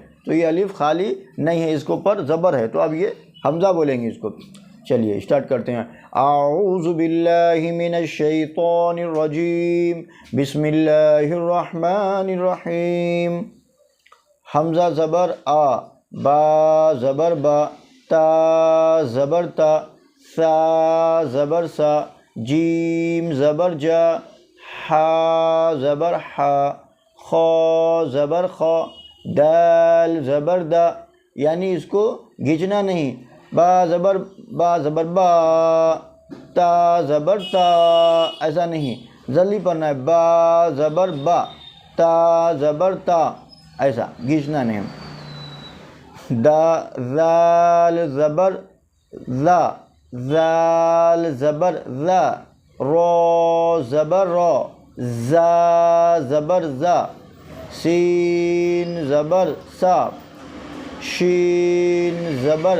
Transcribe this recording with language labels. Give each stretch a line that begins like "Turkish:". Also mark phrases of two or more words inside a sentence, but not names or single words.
Urdu: تو یہ الف خالی نہیں ہے، اس کے اوپر زبر ہے، تو اب یہ حمزہ بولیں گے اس کو۔ چلیے اسٹارٹ کرتے ہیں۔
Arabic: اعوذ باللہ من الشیطان الرجیم، بسم اللہ الرحمن الرحیم۔
Urdu: حمزہ زبر آ، با زبر با، تا زبر تا، سا زبر سا، جیم زبر جا، حا زبر حا، خا زبر خا، دال زبر دا، یعنی اس کو گھنچنا نہیں۔ با زبر با، تا زبر تا، ایسا نہیں، جلدی پڑھنا ہے۔ با زبر با، تا زبر تا، ایسا گھنچنا نہیں۔ زال زبر زا، زال زبر زا، رو زبر رو، زا زبر زا، سین زبر سا، شین زبر